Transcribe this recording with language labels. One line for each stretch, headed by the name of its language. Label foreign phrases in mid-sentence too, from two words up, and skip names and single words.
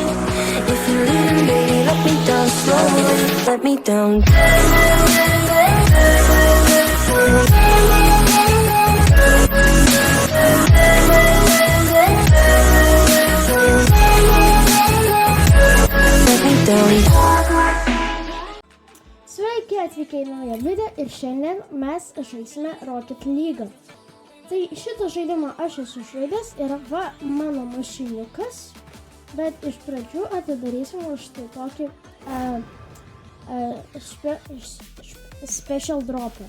English: If you're leaving, baby, let me down slowly. Let me down. Let me down.
Lithuanian: Sveiki atvykę į naują video ir šiandien mes žaisime Rocket League. Tai šitą žaidimą aš esu žaidęs ir va mano mašiniukas, bet iš pradžių atidarysim už tai tokį
English: special dropą.